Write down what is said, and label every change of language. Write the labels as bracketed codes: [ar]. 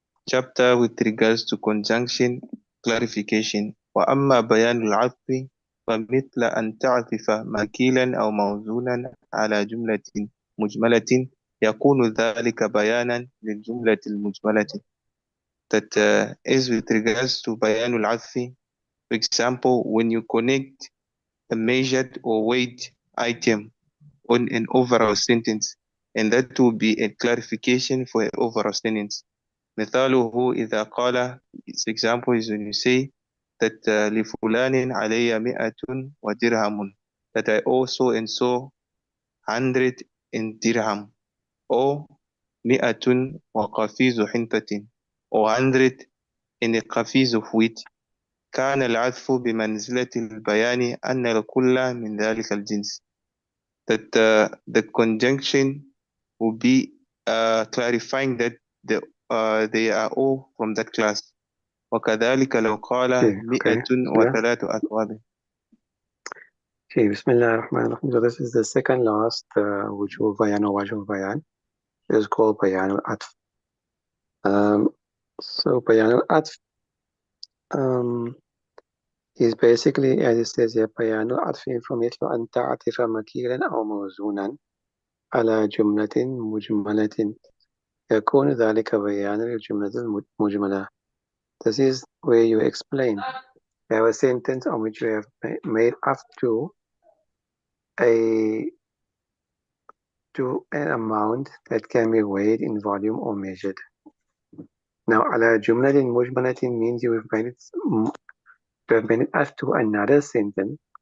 [en] Chapter with regards to conjunction clarification. [ar] وأما بيان العطف فمثل أن تعطف مكيلا أو موزونا على جملة مجملة يكون ذلك بيانا للجملة المجملة. [en] That is with regards to بيان العطف. For example, when you connect a measured or weighed item on an overall sentence, and that will be a clarification for an overall sentence. [ar] مثاله إذا قال, [en] its example is when you say that [ar] لفلان علي 100 ودرهم, [en] that I also and so 100 in dirham, or 100 [ar] وقفيز حنطة, [en] or 100 in a قفيز of wheat. [ar] كان العطف بمنزلة البيان أن الكل من ذلك الجنس. [en] That the conjunction will be clarifying that they are all from that class. [ar] وكذلك لو قال [en] Okay. [ar] 100 وثلاث أثواب. [en] Okay, Bismillah ar-Rahman ar-Rahim. So this is the second last wujub bayan or wajh bayan. It is called bayan al-atf. So bayan al-atf is basically, as it says here, bayan al-atf [ar] فمثل أن تعطف مكيلا أو موزونا على جملة مجملة يكون ذلك بيانا للجملة المجملة. [en] This is where you explain. You have a sentence on which you have made up to an amount that can be weighed in volume or measured. Now, [ar] على جملة مجملة [en] means you have made it up to another sentence.